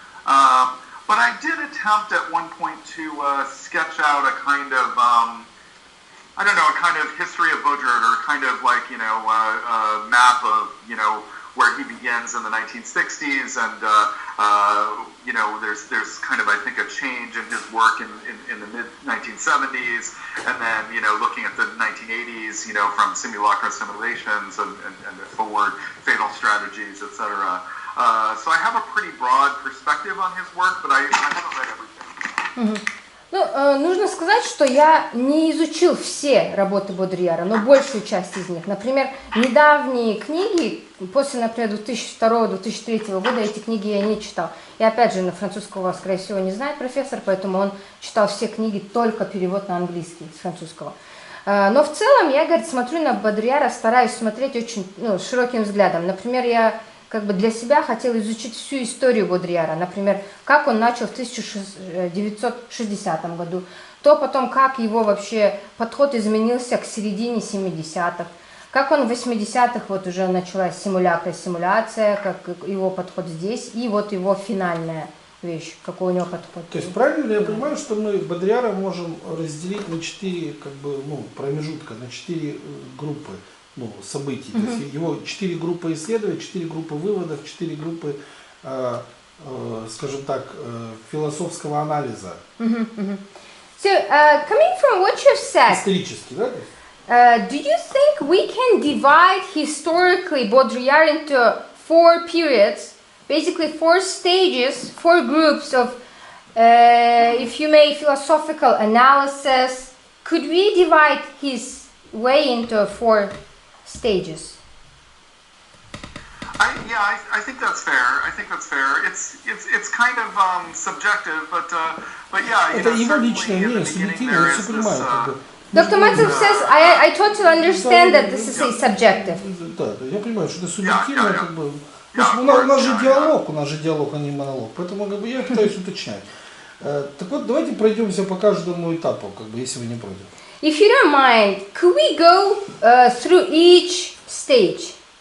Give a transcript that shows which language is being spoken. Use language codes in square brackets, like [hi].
[en] But I did attempt at one point to sketch out a kind of a kind of history of Baudrillard, or a kind of like a map of where he begins in the 1960s, and there's kind of, I think, a change in his work in the mid 1970s, and then looking at the 1980s, from simulacra simulations and forward, fatal strategies, etc. So I have a pretty broad perspective on his work, but I haven't read everything. [ru] Нужно сказать, что я не изучил все работы Бодрийяра, но большую часть из них. Например, недавние книги, после, например, 2002-2003 года, эти книги я не читал. И опять же, на французского, скорее всего, не знает профессор, поэтому он читал все книги, только перевод на английский с французского. Но в целом я, говорит, смотрю на Бодрийяра, стараюсь смотреть очень широким взглядом. Например, я для себя хотел изучить всю историю Бодрийяра, например, как он начал в 1960 году, то потом, как его вообще подход изменился к середине 70-х, как он в 80-х, вот уже началась симуляция, как его подход здесь, и вот его финальная вещь, какой у него подход. То есть правильно ли я понимаю, что мы Бодрийяра можем разделить на 4 промежутка, на 4 группы? Событий. То есть его 4 группы исследований, 4 группы выводов, 4 группы, скажем так, философского анализа. [en] So, coming from what you've said, [ru] исторически, да? [en] Do you think we can divide historically Baudrillard into 4 periods, basically 4 stages, 4 groups of, if you may, philosophical analysis, Could we divide his way into 4 stages? I think that's fair. It's kind of subjective, but yeah. [ru] Это его личное мнение, субъективное, я все понимаю. [en] Dr. Matthew says, I totally understand that this is subjective. [ru] Да, я понимаю, что это субъективно, как бы. У нас же диалог, а не монолог. Поэтому как бы, я пытаюсь уточнять. Так вот, давайте пройдемся по каждому этапу, как бы, если вы не против. [en] If you don't mind, could we go through each stage?